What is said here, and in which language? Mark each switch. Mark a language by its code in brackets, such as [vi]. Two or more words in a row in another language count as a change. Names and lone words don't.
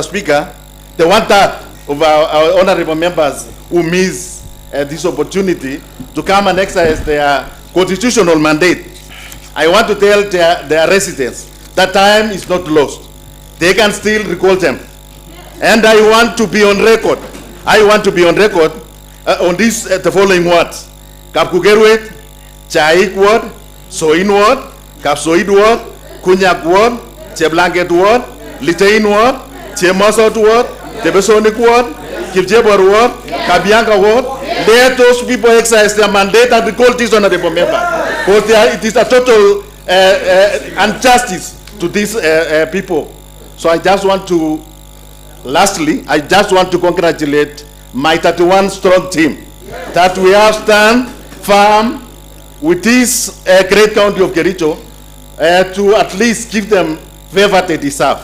[en] Speaker, the 1/3 of our honorable members who miss this opportunity to come and exercise their constitutional mandate, I want to tell their residents that time is not lost. They can still recall them. And I want to be on record. I want to be on record on this, the following words. Kapkugerwet, Chaik ward, Soin ward, Kapsoid ward, Kunyak ward, Cheblanket ward, Litain ward, Chemasot ward, Tebesonic ward, Kipjebor ward, Kabianka ward. Let those people exercise their mandate and recall this honorable member. Because it is a total injustice to these people. So I just want to, lastly, I just want to congratulate my 31 strong team that we have stand firm with this great county of Kericho to at least give them favor they deserve.